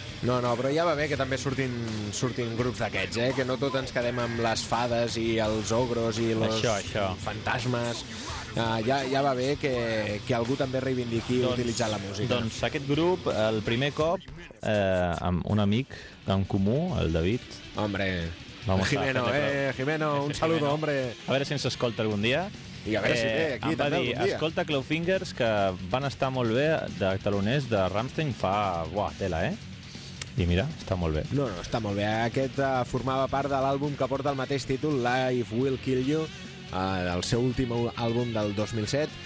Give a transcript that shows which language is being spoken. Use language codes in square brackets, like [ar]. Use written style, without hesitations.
[ca] No, però ja va bé que també surtin grups d'aquests, eh? Que no tot ens quedem amb les fades i els ogros i els fantasmes. Ja va bé que algú també reivindiqui utilitzar la música. Doncs aquest grup, el primer cop, amb un amic en comú, el David... [es] Hombre, Jimeno, Jimeno, un saludo, hombre. [ca] A veure si ens escolta algun dia. I a veure si ve aquí també algun dia. Em va dir, escolta, Clawfingers, que van estar molt bé de taloners de Rammstein fa... Buah, tela, eh? I mira, està molt bé. No, està molt bé. Aquest formava part de l'àlbum que porta el mateix títol, Life Will Kill You, el seu últim àlbum del 2007.